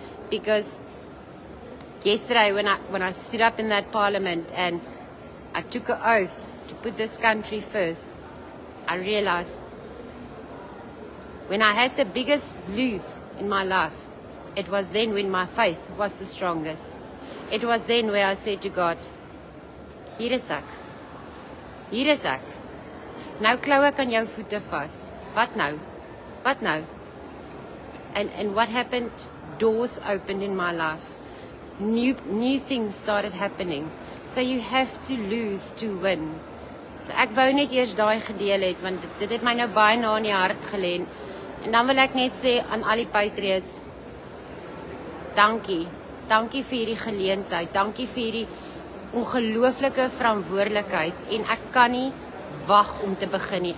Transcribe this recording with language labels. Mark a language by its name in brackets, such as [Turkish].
[English] Because yesterday when I stood up in that parliament and I took an oath to put this country first, I realized when I had the biggest lose in my life, it was then when my faith was the strongest. It was then where I said to God, [Afrikaans] hier is ek. Hier is ek. Nou klou ek aan jou voete vas. Wat nou? Wat nou? [English] And what happened? Doors opened in my life. New things started happening. So you have to lose to win. [Afrikaans] So ek wou net eers daai gedeel het, want dit het my nou baie na in die hart gelê. En dan wil ek net sê aan al die Patriots, dankie. Dankie vir hierdie geleentheid. Dankie vir hierdie ongelooflike verantwoordelikheid. En ek kan nie wag om te begin nie.